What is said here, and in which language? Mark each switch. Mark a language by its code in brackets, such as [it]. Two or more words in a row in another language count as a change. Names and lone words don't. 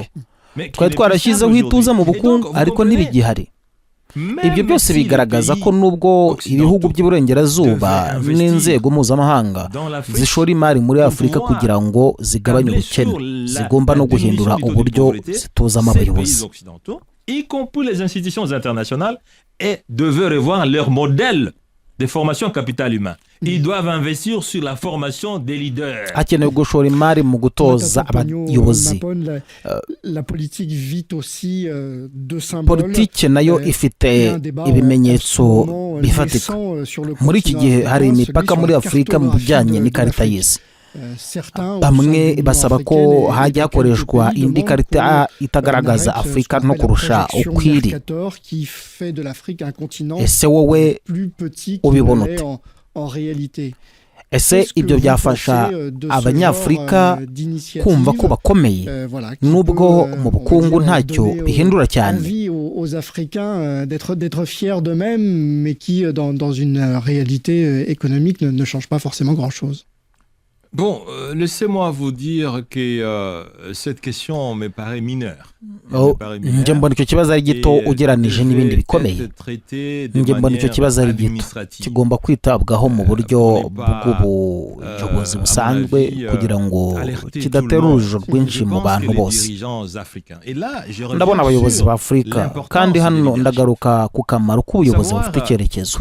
[rw] Twari twarashyizeho ituze mu bukungu, ariko ntibigihari. Ibyo byose bigaragaza ko nubwo ibihugu by'iburengerazuba n'inzego mpuzamahanga zishora imari muri Afurika kugira ngo zigabanye ubukene, zigomba no guhindura uburyo zitozamo abayobozi. [fr] Y compris les institutions internationales, et devaient revoir leur modèle de formation capital humain. Ils doivent investir sur la formation des leaders. [rw] Hakenewe gushora imari mu gutoza abayobozi. Politiki nayo ifite ibimenyetso bifatika. Muri iki gihe hari imipaka muri Afurika mu bijyanye n'ikarita y'isi. Bamwe basaba ko hajya hakoreshwa indi karita itagaragaza Afurika no kurusha uko iri. Ese wowe ubibona ute? Ese ibyo byafasha abanyafurika kumva ko bakomeye nubwo mu bukungu ntacyo bihindura cyane? [fr] Aux Africains d'être fiers d'eux-mêmes, mais qui dans une réalité économique ne change pas forcément grand-chose. Bon, laissez-moi vous dire que cette question me paraît mineure. [rw] njye mbona icyo kibazo ari gito ugeranije n'ibindi bikomeye. Njye mbona icyo kibazo ari gito kigomba kwitabwaho mu buryo bw'ubuyobozi busanzwe kugira ngo kidatera urujijo rwinshi mu bantu bose. Ndabona abayobozi ba Afurika, kandi hano ndagaruka ku kamaro k'ubuyobozi bufite icyerekezo.